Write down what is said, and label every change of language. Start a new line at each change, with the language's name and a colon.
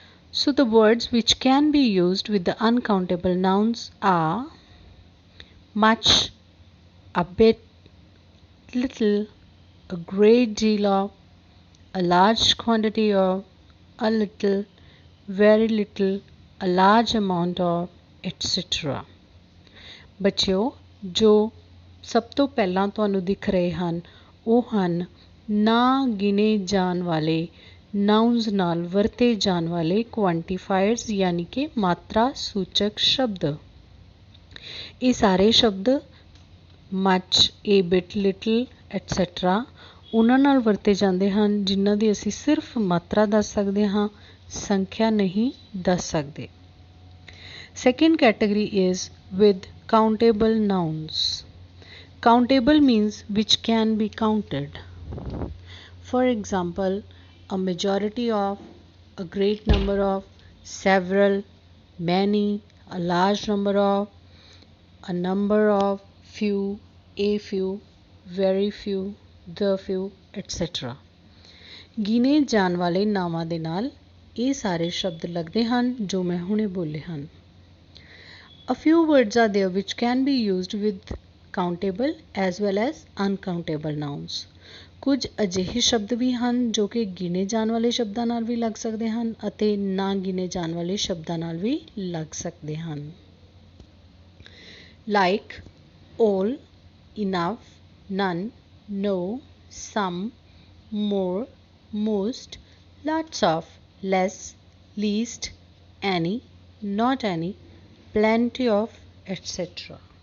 English: So the words which can be used with the uncountable nouns are much, a bit, little, a great deal of, a large quantity of, a little, very little, a large amount of, etc.
Punjabi: ਬੱਚਿਓ, ਜੋ ਸਭ ਤੋਂ ਪਹਿਲਾਂ ਤੁਹਾਨੂੰ ਦਿਖ ਰਹੇ ਹਨ ਉਹ ਹਨ ਨਾ ਗਿਣੇ ਜਾਣ ਵਾਲੇ ਨਾਊਨਸ ਨਾਲ ਵਰਤੇ ਜਾਣ ਵਾਲੇ ਕੁਆਂਟੀਫਾਇਰਸ ਯਾਨੀ ਕਿ ਮਾਤਰਾ ਸੂਚਕ ਸ਼ਬਦ। ਇਹ ਸਾਰੇ ਸ਼ਬਦ ਮੱਚ, ਏ ਬਿਟ, ਲਿਟਲ ਐਟਸੈਟਰਾ ਉਹਨਾਂ ਨਾਲ ਵਰਤੇ ਜਾਂਦੇ ਹਨ ਜਿਨ੍ਹਾਂ ਦੀ ਅਸੀਂ ਸਿਰਫ ਮਾਤਰਾ ਦੱਸ ਸਕਦੇ ਹਾਂ, ਸੰਖਿਆ ਨਹੀਂ ਦੱਸ ਸਕਦੇ।
English: Second category is with countable nouns. Countable means which can be counted. For example, a majority of, a great number of, several, many, a large number of, a number of, few, a few, very few, the few, etc.
Punjabi: ਗਿਣੇ ਜਾਣ ਵਾਲੇ ਨਾਵਾਂ ਦੇ ਨਾਲ ਇਹ ਸਾਰੇ ਸ਼ਬਦ ਲੱਗਦੇ ਹਨ ਜੋ ਮੈਂ ਹੁਣੇ ਬੋਲੇ ਹਨ।
English: A few words are there which can be used with countable as well as uncountable nouns.
Punjabi: ਕੁਝ ਅਜਿਹੇ ਸ਼ਬਦ ਵੀ ਹਨ ਜੋ ਕਿ ਗਿਣੇ ਜਾਣ ਵਾਲੇ ਸ਼ਬਦਾਂ ਨਾਲ ਵੀ ਲੱਗ ਸਕਦੇ ਹਨ ਅਤੇ ਨਾ ਗਿਣੇ ਜਾਣ ਵਾਲੇ ਸ਼ਬਦਾਂ ਨਾਲ ਵੀ ਲੱਗ ਸਕਦੇ ਹਨ।
English: Like all, enough, none, no, some, more, most, lots of, less, least, any, not any, plenty of, etc.